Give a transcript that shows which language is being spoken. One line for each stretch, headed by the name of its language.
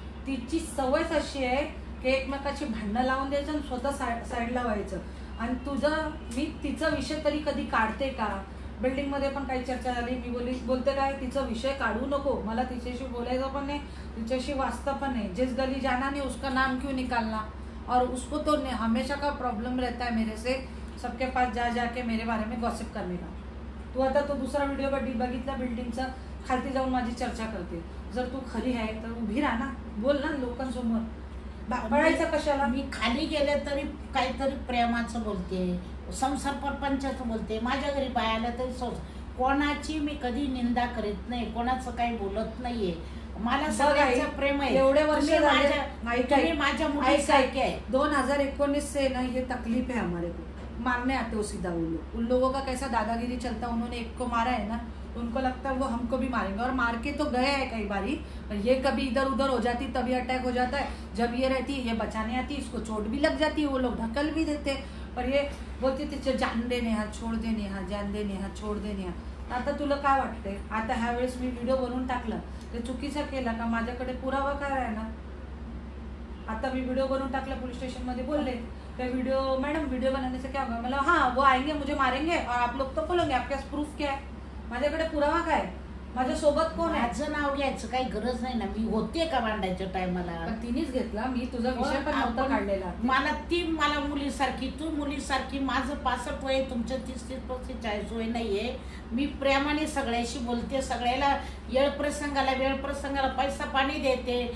Marathi: तिची सवयच अशी आहे की एकमेकाची भांडणं लावून द्यायचं आणि स्वतः साईडला व्हायचं. आणि तुझं मी तिचा विषय तरी कधी काढते का. बिल्डिंगमध्ये पण काही चर्चा झाली. मी बोलते काय तिचा विषय काढू नको. मला तिच्याशी बोलायचं पण नाही तिच्याशी वाचता पण नाही.
Hindi: जिस गली जाना नहीं उसका नाम क्यों निकालना. और उसको तो हमेशा का प्रॉब्लम रहता है मेरे से सबके पास जाके मेरे बारे में गॉसिप करने का.
Marathi: तू आता तो दुसरा व्हिडिओ बघितला बिल्डिंगचा खालती जाऊन माझी चर्चा करते. जर तू खरी आहे तर उभी राहा ना. बोल ना लोकांसमोर. पळायचं कशाला. मी खाली गेले तरी काहीतरी प्रेमाचं बोलते. संसार परपंचाचं बोलते. माझ्या घरी बायाला तरी कोणाची मी कधी निंदा करीत नाही. कोणाचं काही बोलत नाहीये. मला सगळ्यांचं प्रेम आहे. एवढे वर्ष माझ्या मुलीसारखे आहे.
Hindi: 2019 से ना ये तकलीफ है हमारे को. मारने आते हो सीधा उन लोगों का कैसा दादागिरी चलता. उन्होंने एक को मारा है ना उनको लगता है वो हमको भी मारेंगे. और मार के तो गए हैं कई बारी. ये कभी इधर उधर हो जाती तभी अटैक हो जाता है. जब ये रहती है ये बचाने आती इसको चोट भी लग जाती है. वो लोग ढकल भी देते. पर ये बोलते थे जान दे नेहा छोड़ दे नेहा जान दे नेहा छोड़ दे नेहा.
Marathi: आता तुला काय वाटते. आता ह्या वेळेस मी व्हिडिओ बनवून टाकला ते चुकीचा केला का. माझ्याकडे पुरावा काय आहे ना. आता मी व्हिडिओ बनवून टाकला पोलीस स्टेशन मध्ये बोलले
Hindi: क्या मैडम वीडियो बनाने से क्या होगा. मतलब हाँ वो आएंगे मुझे मारेंगे और आप लोग तो बोलोगे आपके पास प्रूफ क्या है.
Marathi: माझ्याकडे पुरावा काय. माझ्या सोबत कोण आहे. माझं नाव घ्यायचं काही गरज नाही ना. मी होते का भांडायच्या टायमाला. तिनेच घेतला. मी तुझा विषय पण नव्हता काढलेला. मला मुलीसारखी तू मुलीसारखी. माझं 65 वय तुमचं 30-35 40 वय नाहीये. मी प्रेमाने सगळ्याशी बोलते. सगळ्याला वेळ प्रसंगाला पैसा पाणी देते.